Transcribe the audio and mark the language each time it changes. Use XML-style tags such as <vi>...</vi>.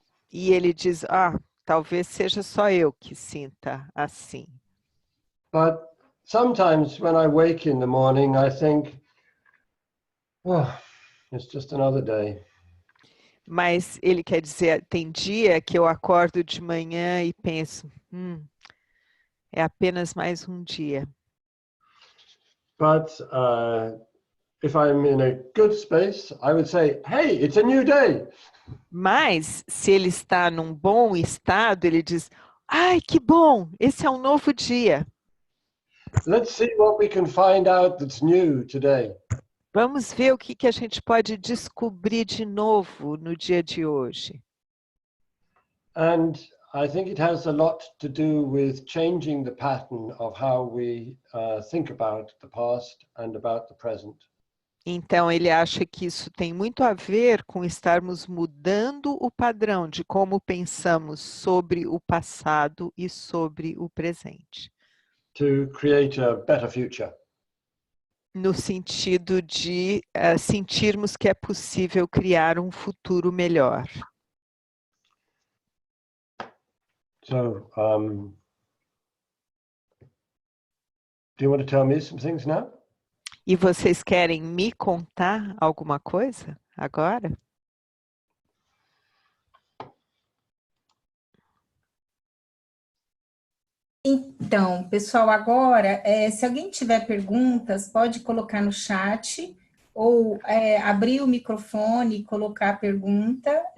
<pt>E ele diz, talvez seja só eu que sinta assim.</pt> <en>But sometimes when I wake in the morning, I think, oh, it's just another day.</en> <pt>Mas ele quer dizer, tem dia que eu acordo de manhã e penso, é apenas mais um dia.</pt> <en>But if I'm in a good space, I would say, hey, it's a new day.</en> <pt>Mas, se ele está num bom estado, ele diz, ai, que bom, esse é um novo dia.</pt> <en>Let's see what we can find out that's new today.</en> <pt>Vamos ver o que a gente pode descobrir de novo no dia de hoje.</pt> <en>And I think it has a lot to do with changing the pattern of how we think about the past and about the present.</en> <pt>Então, ele acha que isso tem muito a ver com estarmos mudando o padrão de como pensamos sobre o passado e sobre o presente.</pt> <en>To create a better future.</en> <pt>No sentido de sentirmos que é possível criar um futuro melhor.</pt> <en>So, do you want to tell me some things now?</en> <pt>E vocês querem me contar alguma coisa agora? Então, pessoal, agora, se alguém tiver perguntas, pode colocar no chat ou abrir o microfone e colocar a pergunta.</pt>